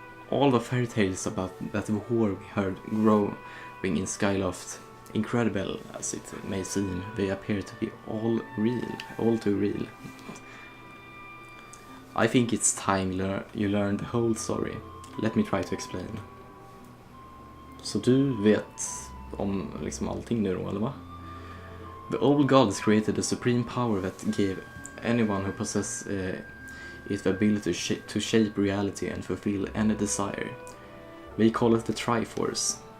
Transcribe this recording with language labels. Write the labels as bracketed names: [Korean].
[English] All the fairy tales about that war we heard growing in Skyloft, incredible as it may seem, they appear to be all too real. I think it's time you learn the whole story. Let me try to explain. [Swedish] Så du vet om liksom allting nu då, eller va? [English] The old gods created a supreme power that gave anyone who possessed it the ability to shape reality and fulfill any desire. They call it the Triforce.